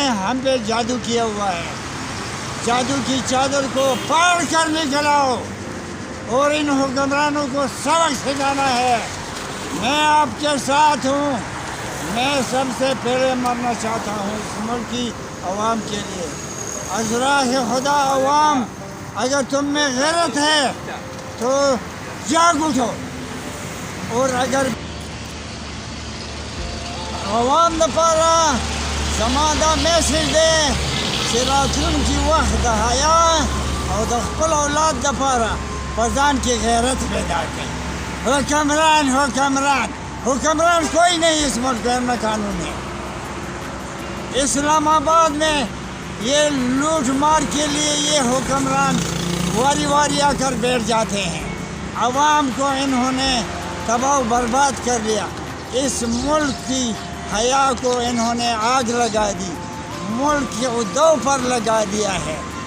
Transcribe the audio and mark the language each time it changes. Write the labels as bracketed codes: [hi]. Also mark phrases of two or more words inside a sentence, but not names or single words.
[ur] ہم پہ جادو کیا ہوا ہے جادو کی چادر کو پاڑ کر نکلاؤ اور ان حکمرانوں کو سبق سکھانا ہے میں آپ کے ساتھ ہوں میں سب سے پہلے مرنا چاہتا ہوں اس ملک کی عوام کے لیے از راہ خدا عوام اگر تم میں غیرت ہے تو جاگ اٹھو اور اگر [ps] عوام دپاره زما دا میسج دی چې راتلونکي وخت د حیا او د خپل اولاد دپاره په ځان کې غیرت پیدا کړئ [ur] حکمران کوئی نہیں اس ملک میں قانون ہے اسلام آباد میں یہ لوٹ مار کے لیے یہ حکمران واری واری آ کر بیٹھ جاتے ہیں عوام کو انہوں نے تباہ و برباد کر لیا اس ملک کی حیا کو انہوں نے آگ لگا دی ملک کے عہدوں پر لگا دیا ہے